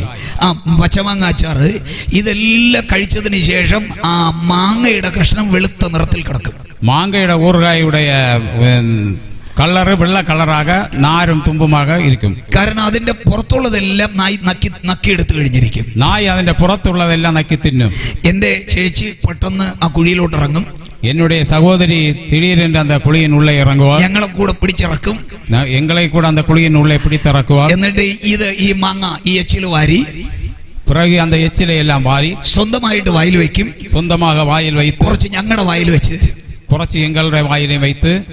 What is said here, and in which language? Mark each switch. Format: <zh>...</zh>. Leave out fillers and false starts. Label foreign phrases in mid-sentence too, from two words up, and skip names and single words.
<ml>ആ പച്ചമാങ്ങ അച്ചാറ്, ഇതെല്ലാം കഴിച്ചതിന് ശേഷം ആ മാങ്ങയുടെ കഷ്ണം വെളുത്ത നിറത്തിൽ കിടക്കും. മാങ്ങയുടെ ഊറുകായുടെ കളറ് വെള്ള കളറാക നാരും തുമ്പുമാക ഇരിക്കും. കാരണം അതിന്റെ പുറത്തുള്ളതെല്ലാം നായ് നക്കിയെടുത്തു കഴിഞ്ഞിരിക്കും. നായ് അതിന്റെ പുറത്തുള്ളതെല്ലാം നക്കി തിന്നും. എന്റെ ചേച്ചി പെട്ടെന്ന് ആ കുഴിയിലോട്ട് ഇറങ്ങും.</ml> <ta>என்னுடைய சகோதரி திடீரென்று அந்த குழியின் உள்ளே இறங்குவார்.</ta> <ml>ഞങ്ങളെ കൂടെ പിടിച്ചിറക്കും.</ml> <ta>எங்களை கூட அந்த குழியின் உள்ளே பிடித்திறக்குவார்.</ta> <ml>എന്നിട്ട് ഈ മാങ്ങ ഈ എച്ചിൽ വാരി,</ml> <ta>பிறகு அந்த எச்சிலை எல்லாம் வாரி</ta> <ml>സ്വന്തമായിട്ട് വായിൽ വെക്കും.</ml> <ta>சொந்தமாக வாயில் வைத்து</ta> <ml>കുറച്ച് ഞങ്ങളുടെ വായിൽ വെച്ച്,</ml> <ta>കുറച്ച് எங்களுடைய வாயிலை வைத்து</ta>